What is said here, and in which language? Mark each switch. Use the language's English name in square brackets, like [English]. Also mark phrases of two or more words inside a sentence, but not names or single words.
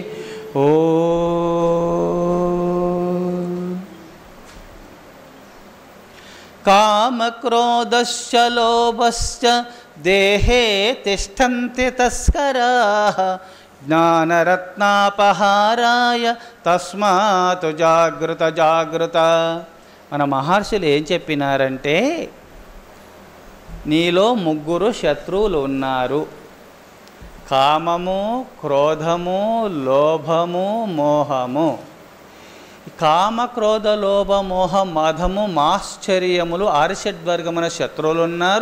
[Sanskrit] ओम कामक्रोधश्च लोभश्च देहे तिष्ठन्ति तस्कराः ज्ञानरत्नापहाराय तस्मात् जागृत जागृत। [Telugu] మన మహర్షులు ఏం చెప్పినారంటే నీలో ముగ్గురు శత్రువులు ఉన్నారు. కామము, క్రోధము, లోభము, మోహము. కామ, క్రోధ, లోభ, మోహ, మదము, మాశ్చర్యములు ఆరిషడ్వర్గమున శత్రువులు ఉన్నారు.